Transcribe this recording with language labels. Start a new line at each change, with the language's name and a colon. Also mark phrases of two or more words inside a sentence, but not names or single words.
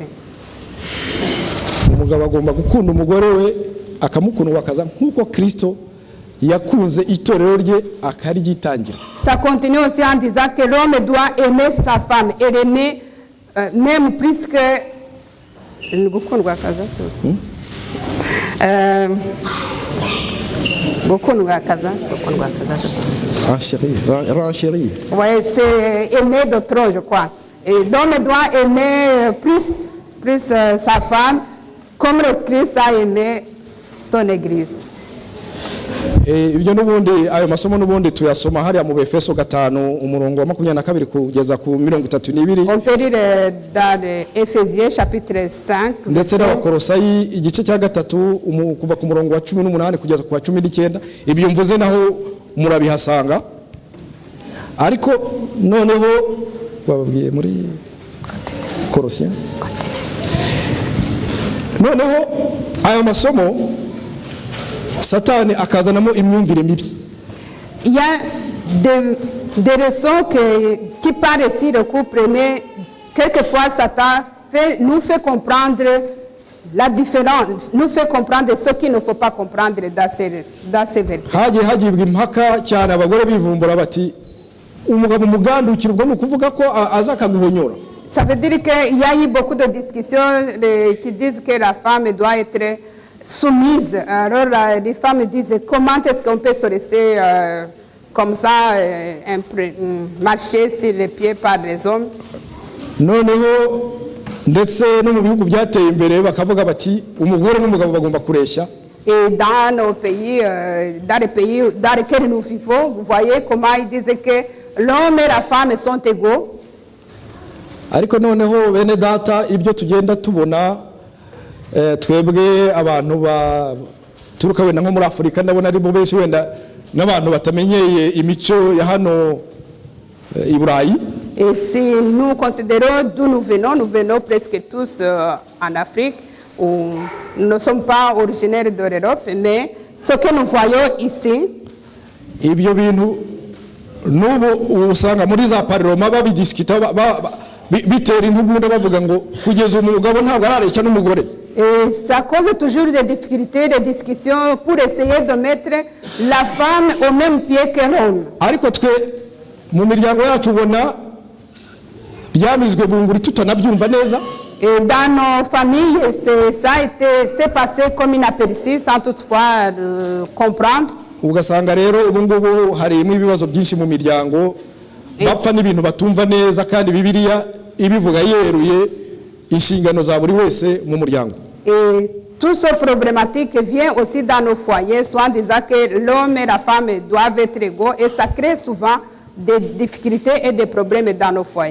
Kinyarwanda: Umugabo agomba gukunda umugore we akamukundwa akaza nkuko Kristo yakunze itorero rye akaryitangira.
French: Ça continue aussi en disant que l'homme doit aimer sa femme et l'aimer même plus que
Kinyarwanda: gukundwa akaza. Gukundwa akaza.
French: Chérie. Ouais, c'est aimer de trop, je crois. Et l'homme doit aimer plus sa femme comme le Christ a aimé son église.
Kinyarwanda: Ibyo n'ubundi ayo masomo n'ubundi tuyasoma hariya mu Efeso 5 umurongo wa 22 kugeza ku 32.
French: On peut lire dans Ephésiens chapitre 5.
Kinyarwanda: Ndetse n'Abakolosayi igice cya 3 kuva ku murongo wa 18 kugeza ku wa 19. Ibyo mvuze naho murabihasanga. Ariko noneho bababwiye muri Kolosiens. Noneho ayo masomo Satani akazanamo imyumvire mibi.
French: Il y a des raisons qui parlent ici le couple, mais quelquefois Satan nous fait comprendre la différence, nous fait comprendre ce qu'il ne faut pas comprendre dans ces versets.
Kinyarwanda: Hagibwa impaka cyane abagore bivumbura bati umugabo mugandukira ubwo nukuvuga ko azakaguhonyora.
French: Ça veut dire qu'il y a eu beaucoup de discussions qui disent que la femme doit être soumise. Alors les femmes disent comment est-ce qu'on peut se laisser comme ça marcher sur les pieds par les hommes.
Kinyarwanda: noneho ndetse no mu bihugu byateye imbere bakavuga bati umugore n'umugabo bagomba kureshya.
French: Et dans nos pays, dans les pays dans lesquels nous vivons, vous voyez comment ils disent que l'homme et la femme sont égaux.
Kinyarwanda: Ariko noneho bene data ibyo tugenda tubona twebwe abantu baturuka wenda nko muri Afurika ndabona ari bo benshi wenda n'abantu batamenyeye imico ya hano i Burayi.
French: Et si nous considérons d'où nous venons presque tous en Afrique, où nous ne sommes pas originaires de l'Europe, mais ce que nous voyons ici,
Kinyarwanda: ibyo bintu n'ubu usanga muri za parlement babidiskita bitera intugunda bavuga ngo kugeza umugabo ntabwo arareshya n'umugore.
French: Et ça cause toujours des difficultés, des discussions pour essayer de mettre la femme au même pied que l'homme.
Kinyarwanda: Ariko twe mu miryango yacu ubona byamizwe bunguri tutanabyumva neza.
French: Et dans nos familles, c'est passé comme inaperçu sans toutefois comprendre.
Kinyarwanda: Ugasanga rero ubu ngubu harimo ibibazo byinshi mu miryango bapfa n'ibintu batumva neza kandi Bibiliya ibivuga yeruye inshingano za buri wese mu muryango.
French: Et tout ce problématique vient aussi dans nos foyers, soit en disant que l'homme et la femme doivent être égaux, et ça crée souvent des difficultés et des problèmes dans nos foyers.